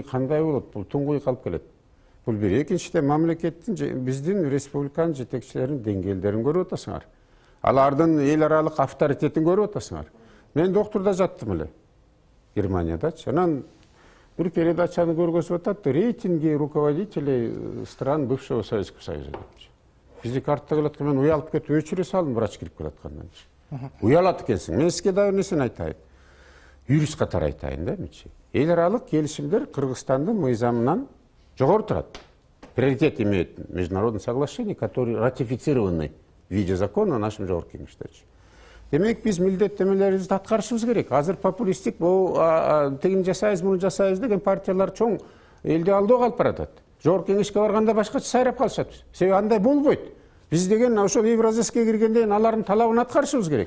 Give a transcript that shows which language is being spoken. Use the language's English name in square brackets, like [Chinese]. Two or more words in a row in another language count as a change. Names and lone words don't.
[Kyrgyz] Бул туңгуй калып келет. Бул бир. Экинчиден мамлекеттин биздин республиканын жетекчилеринин деңгээлдерин көрүп атасыңар. Алардын эл аралык авторитетин көрүп атасыңар. Мен доктурда жаттым эле. Германиядачы. Анан bir передачаны көргөзүп атат, [Russian] рейтинги руководителей стран бывшего Советского Союза [Kyrgyz] депчи. Бизди картта келаткан, мен уялып кетип өчүрө салдым врач кирип келаткандан. Уялат экенсиң. Мен сизге дагы несин айтайын? Юрист катары айтайын да менчи. Эл аралык келишимдер Кыргызстандын мыйзамынан жогору турат. [Russian] Приоритет имеет международные соглашения, которые ратифицированы в виде закона нашим [Kyrgyz] жогорку кеңештечи. Демек биз милдеттемелерибизди аткарышыбыз керек. Азыр популисттик тигини жасайбыз, муну жасайбыз деген партиялар чоң элди алдоого алып баратат. Жогорку кеңешке барганда башкача сайрап калышат. Себеби андай болбойт. Биз деген ошол Евразияске киргенде алардын талабын аткарышыбыз керек.